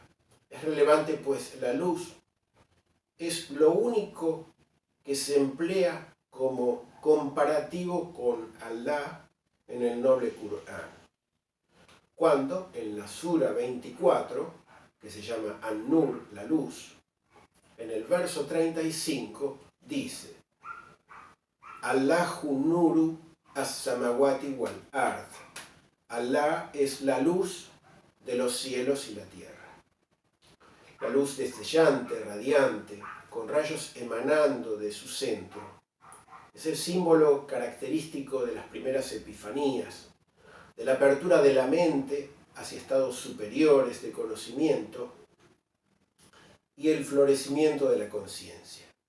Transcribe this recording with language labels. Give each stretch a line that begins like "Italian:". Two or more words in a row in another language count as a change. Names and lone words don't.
Spanish: Es relevante pues la luz es lo único que se emplea como comparativo con Allah en el noble Corán, cuando en la Sura 24, que se llama An-Nur, la luz, en el verso 35 dice:
Arabic: الله نور السماوات والأرض.
Spanish: Allah es la luz de los cielos y la tierra. La luz destellante, radiante, con rayos emanando de su centro, es el símbolo característico de las primeras epifanías, de la apertura de la mente hacia estados superiores de conocimiento y el florecimiento de la conciencia.